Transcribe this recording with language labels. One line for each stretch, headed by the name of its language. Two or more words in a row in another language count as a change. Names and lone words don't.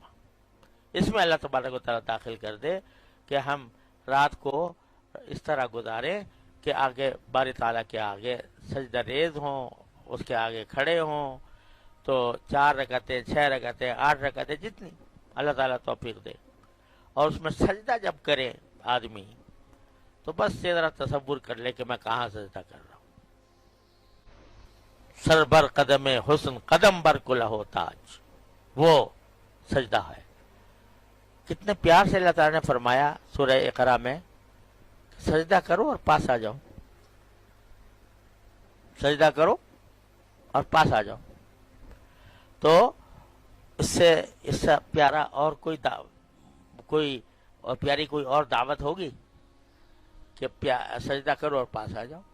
Urdu: اس میں
Arabic: اللہ تبارک و تعالیٰ
Urdu: داخل کر دے کہ ہم رات کو اس طرح گزاریں کہ آگے باری تعالیٰ کے آگے سجدہ ریز ہوں, اس کے آگے کھڑے ہوں. تو 4 رکعتیں 6 رکعتیں 8 رکعتیں جتنی اللہ تعالیٰ توفیق دے, اور اس میں سجدہ جب کرے آدمی تو بس یہ ذرا تصور کر لے کہ میں کہاں سجدہ کر رہا ہوں.
Persian: سر بر قدم حسن قدم بر کلہ تاج,
Urdu: وہ سجدہ ہے. کتنے پیار سے اللہ تعالیٰ نے فرمایا سورہ اقرا میں, سجدہ کرو اور پاس آ جاؤ, سجدہ کرو اور پاس آ جاؤ. تو اس سے پیارا اور کوئی اور پیاری کوئی اور دعوت ہوگی کہ سجدہ کرو اور پاس آ جاؤ.